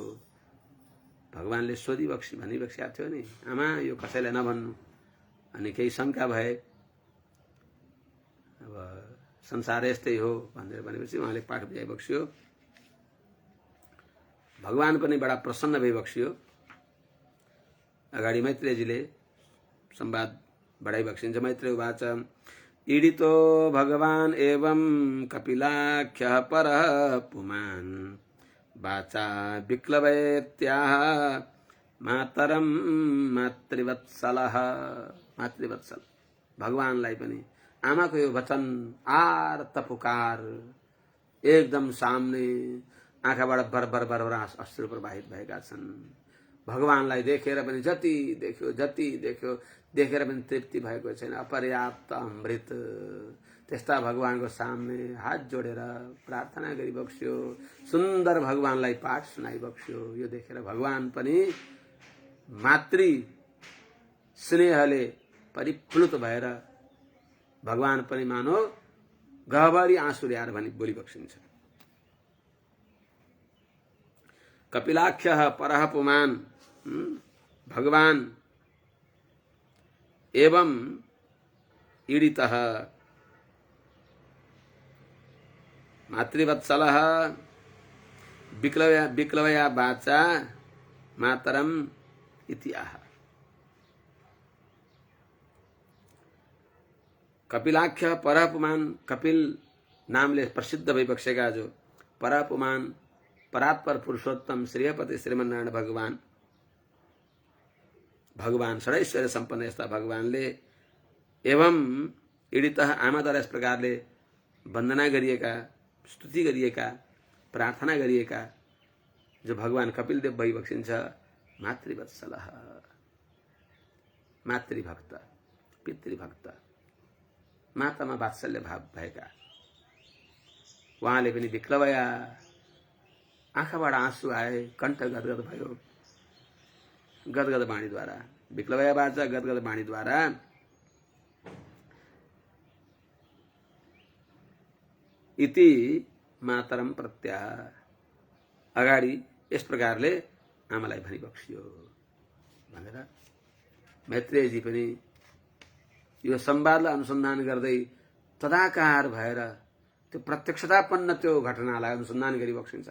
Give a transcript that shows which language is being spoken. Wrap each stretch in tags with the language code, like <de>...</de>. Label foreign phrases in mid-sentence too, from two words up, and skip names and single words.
<ne>भगवानले सोधी भनी बक्सिएको थियो नि, आमा यो कसैलाई नभन्नु, अनि केही शङ्का भए, अब संसार यस्तै हो भनेर भनेपछि उहाँले पाठ बुझाइ बक्सियो। भगवान पनि बडा प्रसन्न भई बक्सियो। अगाडि मैत्रेयजीले संवाद बढाइ बक्सिन्छ।</ne> <sa>मैत्रेय उवाच ईडितो भगवान एवं कपिलाख्यः परः पुमान् वाचा विक्लवयत्याह मातरम मातृवत्सलः।</sa> <ne>मातृवत्सल भगवानलाई पनि आमाको यो वचन आर्त पुकार एकदम सामने आँखाबाट बरबर बरबर अश्रु प्रवाहित भएका छन्। भगवानलाई देखेर पनि जति देख्यो देखेर पनि तृप्ति भएको छैन, अपर्याप्त अमृत। त्यस्ता भगवानको सामने हात जोडेर प्रार्थना गरी बक्स्यो, सुन्दर भगवानलाई पाठ सुनाइ बक्स्यो। यो देखेर भगवान पनि मातृ स्नेहले परिप्लुत भएर भगवान पनि मानो गहभरी आँसु ल्याएर भनी बोली बक्सिन्छ।</ne> <sa>कपिलाख्यः परः पुमान् भगवान एवं ईडितः मातृवत्सलः विक्लवया वाचा मातरम इति आह। कपिलाख्य परः पुमान्,</sa> <ne>कपिल नामले प्रसिद्ध भइबक्सेका जो</ne> <sa>परः पुमान्</sa> <ne>परात्पर पुरुषोत्तम श्रीहपति श्रीमन्नारायण भगवान भगवान षडैश्वर्य सम्पन्न यस्ता भगवानले</ne> <sa>एवं ईडितः</sa> <ne>आमाद्वारा यस प्रकारले वन्दना गरिएका, स्तुति गरिएका, प्रार्थना गरिएका जो भगवान कपिल देव भइबक्सिन्छ मातृवत्सलः, मातृभक्त, पितृभक्त, मातामा वात्सल्य भाव भएका उहाँले पनि विक्लवया, आँखाबाट आँसु आए, कण्ठ गदगद भयो गदगद वाणीद्वारा,</ne> <sa>विक्लवया वाचा</sa> <ne>गदगद वाणीद्वारा</ne> <sa>इति मातरम प्रत्याह,</sa> <ne>अगाडि यस प्रकारले आमालाई भनिबक्सियो भनेर मैत्रेयजी पनि यो संवादलाई अनुसन्धान गर्दै तदाकार भएर त्यो प्रत्यक्षतापन्न त्यो घटनालाई अनुसन्धान गरिबक्सिन्छ।</ne>